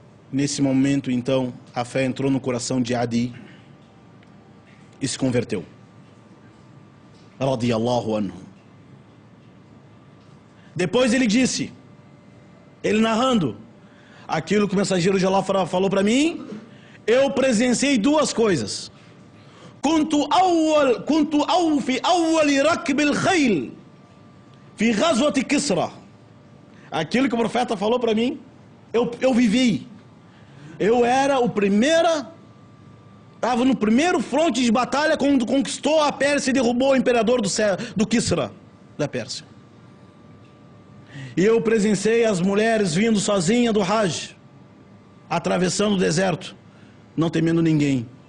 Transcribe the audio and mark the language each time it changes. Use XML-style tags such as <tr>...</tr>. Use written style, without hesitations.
<pt>Nesse momento, então, a fé entrou no coração de Adi e se converteu. Radiyallahu anhu. Depois ele disse, ele narrando aquilo que o mensageiro de Allah falou para mim: eu presenciei duas coisas.</pt> <ar>كنت في أول ركب الخيل في غزوة كسرى.</ar> <pt>Aquilo que o profeta falou para mim, eu vivi. Eu era estava no primeiro fronte de batalha quando conquistou a Pérsia e derrubou o imperador do Kisra, da Pérsia. E eu presenciei as mulheres vindo sozinhas do Hajj, atravessando o deserto, não temendo ninguém.</pt>